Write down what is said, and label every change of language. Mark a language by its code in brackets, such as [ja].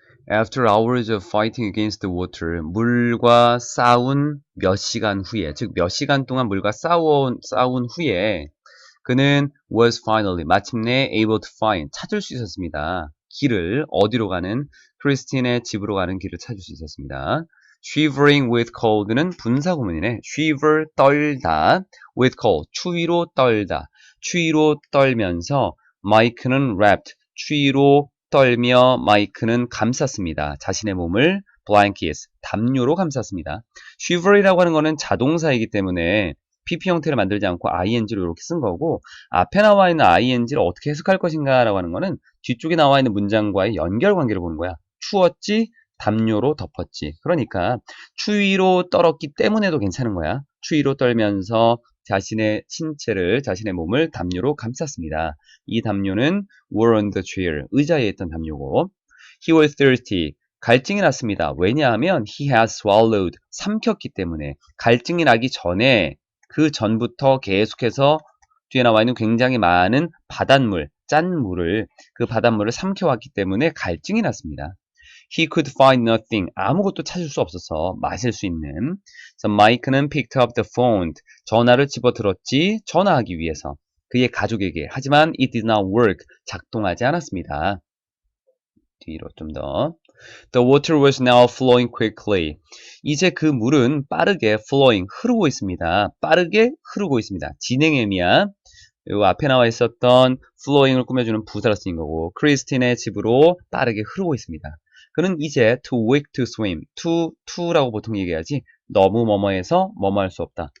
[en] After hours of fighting against the water, [ko] 물과 싸운 몇 시간 후에, 즉 몇 시간 동안 물과 싸운 후에 그는 [en] was finally, [ko] 마침내 [en] able to find, [ko] 찾을 수 있었습니다. 길을, 어디로 가는, 크리스틴의 집으로 가는 길을 찾을 수 있었습니다. [en] Shivering with cold [ko] 는 분사구문이네. shiver, 떨다, with cold, 추위로 떨다. 추위로 떨면서 마이크는 wrapped, 추위로 떨며 마이크는 감쌌습니다. 자신의 몸을 blankets, 담요로 감쌌습니다. shiver이라고 하는 거는 자동사이기 때문에 PP 형태를 만들지 않고 ing로 이렇게 쓴 거고 앞에 나와 있는 ing를 어떻게 해석할 것인가 라고 하는 거는 뒤쪽에 나와 있는 문장과의 연결관계를 보는 거야. 추웠지, 담요로 덮었지. 그러니까 추위로 떨었기 때문에도 괜찮은 거야. 추위로 떨면서 자신의 신체를, 자신의 몸을 담요로 감쌌습니다. 이 담요는 [en] were on the chair, [ko] 의자에 있던 담요고 [en] he was thirsty, [ko] 갈증이 났습니다. 왜냐하면 [en] he had swallowed, [ko] 삼켰기 때문에 갈증이 나기 전에 그 전부터 계속해서 뒤에 나와 있는 굉장히 많은 바닷물, 짠 물을 그 바닷물을 삼켜왔기 때문에 갈증이 났습니다. [en] He could find nothing. [ko] 아무것도 찾을 수 없어서 마실 수 있는. So 마이크는 [en] picked up the phone. [ko] 전화를 집어들었지. 전화하기 위해서. 그의 가족에게. 하지만 [en] it did not work. [ko] 작동하지 않았습니다. 뒤로 좀 더. [en] The water was now flowing quickly. [ko] 이제 그 물은 빠르게 flowing, 흐르고 있습니다. 빠르게 흐르고 있습니다. 진행형이야. 요 앞에 나와 있었던 flowing을 꾸며주는 부사로 쓰인 거고 크리스틴의 집으로 빠르게 흐르고 있습니다. 그는 이제 [en] too weak to swim, [ko] to라고 보통 얘기하지 너무 뭐뭐해서 뭐뭐 할 수 없다.